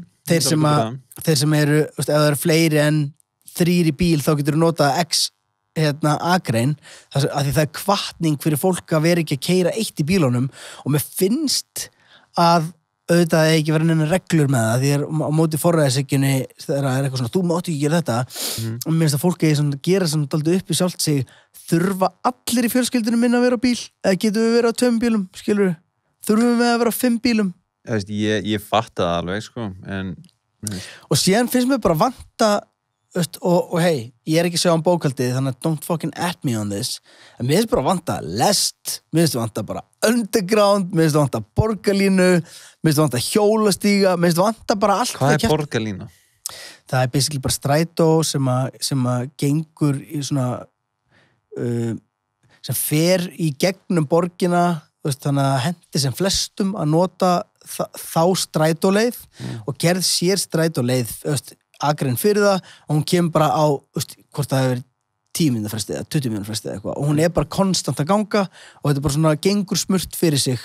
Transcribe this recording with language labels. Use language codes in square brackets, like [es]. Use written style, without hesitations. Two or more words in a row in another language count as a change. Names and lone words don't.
[is] þeir sem eru, ef það eru fleiri en 3 í bíl, þá getur þú notað X akrein, af því það er hvatning fyrir fólk að vera ekki að keyra eitt í bílunum og mér finnst að auðvitað ekki vera neina reglur með það, því á móti forræðishyggjunni þegar það er eitthvað svona, þú mátt ekki gera þetta og mér finnst að fólk eigi að gera sem dálítið upp í sjálft sig, þurfa allir í fjölskyldunum minna að vera á bíl, eða getum við vera á 2 bílum, skilur við, þurfum við að vera á 5 bílum. Ég fatta það alveg, sko, en... Og síðan finnst mér bara vanta, og hei, ég er ekki að sjá bókaldið, þannig að [en] don't fucking at me on this, [is] en mér finnst bara vanta lest, mér finnst vanta bara underground, mér finnst vanta borgarlínu, mér finnst vanta hjólastíga, mér finnst vanta bara allt. Hvað er borgarlína? Það er basically bara strætó sem að gengur í svona sem fer í gegnum borgina, þannig að hendi sem flestum að nota þá strætóleið og gerð sér strætóleið akrein fyrir það og hún kemur bara á hvort það hefur 10 mínútur fresti eða 20 mínútur fresti eða eitthvað og hún er bara konstant að ganga og þetta er bara svona gengur smurt fyrir sig.